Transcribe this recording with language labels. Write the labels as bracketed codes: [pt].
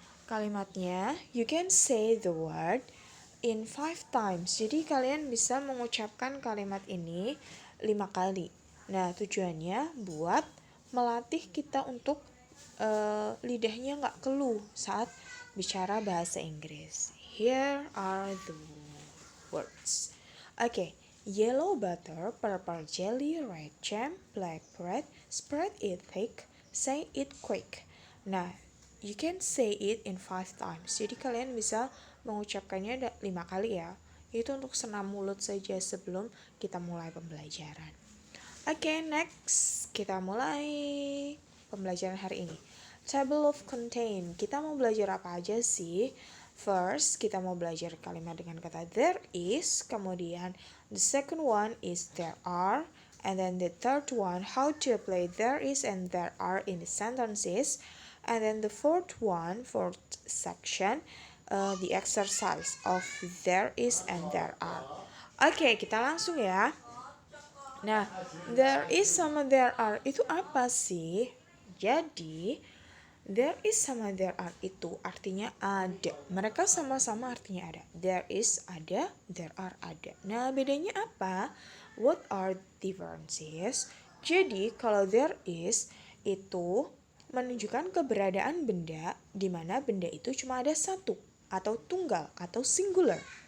[id] Kalimatnya, [en] you can say the word in 5 times. [id] Jadi kalian bisa mengucapkan kalimat ini 5 kali. Nah, tujuannya buat melatih kita untuk lidahnya nggak keluh saat bicara bahasa Inggris. [en] Here are the words. Oke, yellow butter, purple jelly, red jam, black bread, spread it thick, say it quick. Nah, you can say it in 5 times. [id] Jadi kalian bisa mengucapkannya 5 kali ya. Itu untuk senam mulut saja sebelum kita mulai pembelajaran. Oke, next kita mulai pembelajaran hari ini. [en] Table of contain. [id] Kita mau belajar apa aja sih? First, kita mau belajar kalimat dengan kata there is. [en] Kemudian, the second one is there are. And then the third one, how to apply there is and there are in the sentences. And then the fourth section, the exercise of there is and there are. [id] Oke, kita langsung ya. Nah, there is sama there are itu apa sih? Jadi, there is sama there are itu artinya ada. Mereka sama-sama artinya ada. There is ada, there are ada. Nah, bedanya apa? [en] What are differences? [id] Jadi, kalau there is itu menunjukkan keberadaan benda di mana benda itu cuma ada satu atau tunggal atau singular.